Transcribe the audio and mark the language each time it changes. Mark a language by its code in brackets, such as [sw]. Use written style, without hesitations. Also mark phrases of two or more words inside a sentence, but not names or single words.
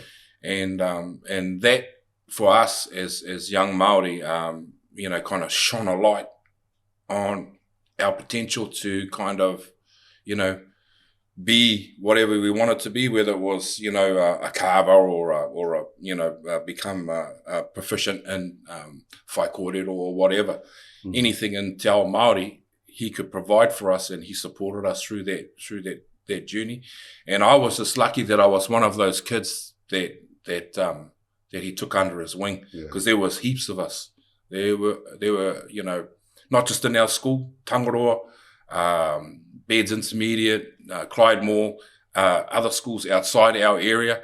[en] And that for us as young Māori, kind of shone a light on our potential to kind of, be whatever we wanted to be, whether it was, a carver or become proficient in [mi] whai kōrero [en] or whatever. Anything in [mi] Te Ao Māori, [en] he could provide for us, and he supported us through that journey. And I was just lucky that I was one of those kids that he took under his wing, because there was heaps of us. There were, not just in our school, Tangaroa, Beds Intermediate, Clydemore, other schools outside our area.